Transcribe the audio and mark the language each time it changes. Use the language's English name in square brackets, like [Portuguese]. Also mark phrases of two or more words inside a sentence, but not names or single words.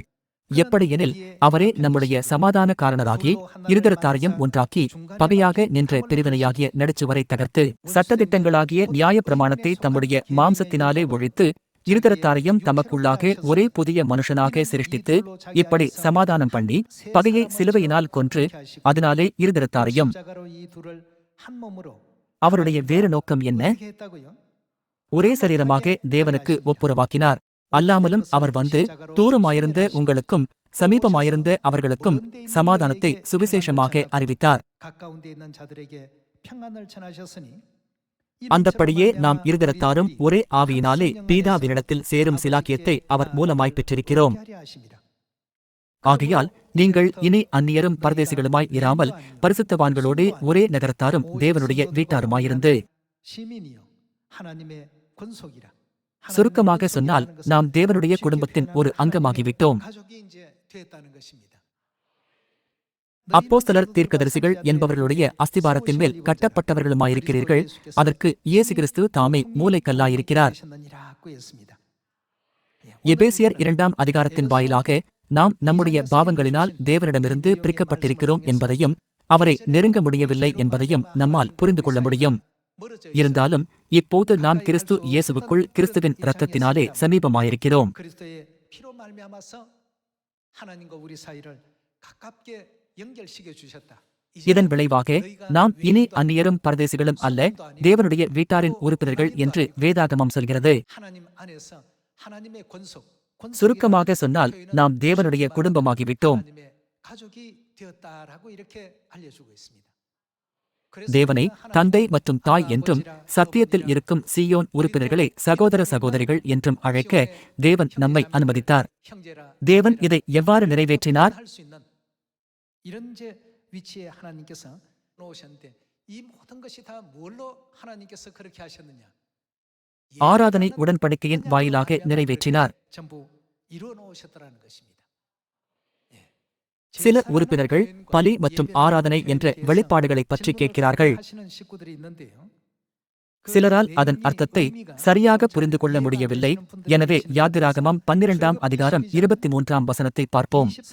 [Tamil] எப்படியெனில் அவரே நம்முடைய சமாதான காரணராகி இருதரத்தாரையும் ஒன்றாக்கி பகையாக நின்ற பிரிவினையாகிய நடுச்சுவரை தகர்த்து சட்டதிட்டங்களாகிய நியாய பிரமாணத்தை தம்முடைய மாம்சத்தினாலே ஒழித்து இருதரத்தாரையும் தமக்குள்ளாக ஒரே புதிய மனுஷனாக சிருஷ்டித்து இப்படி சமாதானம் பண்ணி பகையை சிலுவையினால் கொன்று அதனாலே இருதரத்தாரையும். அவருடைய வேறு நோக்கம் என்ன? ஒரே சரீரமாக தேவனுக்கு ஒப்புரவாக்கினார். அல்லாமலும் அவர் வந்து தூரமாயிருந்த உங்களுக்கும் சமீபமாயிருந்த அவர்களுக்கும் சமாதானத்தை சுவிசேஷமாக அறிவித்தார். [Korean] 가까운 데 있는 자들에게 평안을 전하셨으니 [Tamil] அந்தப்படியே நாம் இருதரத்தாரும் ஒரே ஆவியினாலே பீதாவினிடத்தில் சேரும் சிலாக்கியத்தை அவர் மூலமாய் பெற்றிருக்கிறோம். ஆகையால் நீங்கள் இனி அந்நியரும் பரதேசிகளுமாய் இராமல் பரிசுத்தவான்களோடு ஒரே நகரத்தாரும் தேவனுடைய வீட்டாருமாயிருந்து, [Korean] 시민이요 하나님의 권속이라. [Tamil] சுருக்கமாக சொன்னால் நாம் தேவனுடைய குடும்பத்தின் ஒரு அங்கமாகிவிட்டோம். [Korean] 가족이 이제 됐다는 것입니다. [Tamil] அப்போஸ்தலர் தீர்க்கதரிசிகள் என்பவர்களுடைய அஸ்திபாரத்தின் மேல் கட்டப்பட்டவர்களுமாயிருக்கிறீர்கள். அதற்கு இயேசு கிறிஸ்து தாமே மூலைக்கல்லாயிருக்கிறார். எபேசியர் 2ஆம் அதிகாரத்தின் வாயிலாக நாம் நம்முடைய பாவங்களினால் தேவனிடமிருந்து பிரிக்கப்பட்டிருக்கிறோம் என்பதையும் அவரை நெருங்க முடியவில்லை என்பதையும் நம்மால் புரிந்து கொள்ள முடியும். இருந்தாலும் இப்போது நாம் கிறிஸ்து இயேசுவுக்குள் கிறிஸ்துவின் இரத்தத்தினாலே சமீபமாயிருக்கிறோம். [Korean] 그리스도의 피로 말미암아서 하나님과 우리 사이를 가깝게 연결시켜 주셨다. [Tamil] இதன் விளைவாக நாம் இனி அந்நியரும் பரதேசிகளும் அல்ல, தேவனுடைய வீட்டாரின் உறுப்பினர்கள் என்று வேதாகமம் சொல்கிறது. [Korean] 하나님 안에서 하나님의 권속, [Tamil] சுருக்கமாக சொன்னால் நாம் தேவனுடைய குடும்பமாகிவிட்டோம். [Korean] 하나님의 가족이 되었다라고 이렇게 알려주고 있습니다. [Tamil] தேவனை தந்தை மற்றும் தாய் என்றும் சத்தியத்தில் இருக்கும் சீயோன் உறுப்பினர்களை சகோதர சகோதரிகள் என்றும் அழைக்க தேவன் நம்மை அனுமதித்தார். தேவன் இதை எவ்வாறு நிறைவேற்றினார்? [Korean] 이런 제 위치에 하나님께서 놓으셨는데 이 모든 것이 다 뭘로 하나님께서 그렇게 하셨느냐? [Tamil] ஆராதனை உடன்படிக்கையின் வாயிலாக நிறைவேற்றினார். [Korean] 전부 이루어 놓으셨다라는 것입니다. [Tamil] சில உறுப்பினர்கள் பலி மற்றும் ஆராதனை என்ற வெளிப்பாடுகளைப் பற்றி கேட்கிறார்கள். சிலரால் அதன் அர்த்தத்தை சரியாக புரிந்து கொள்ள முடியவில்லை. எனவே யாத்திராகமம் 12ஆம் அதிகாரம் 23ஆம் வசனத்தை பார்ப்போம்.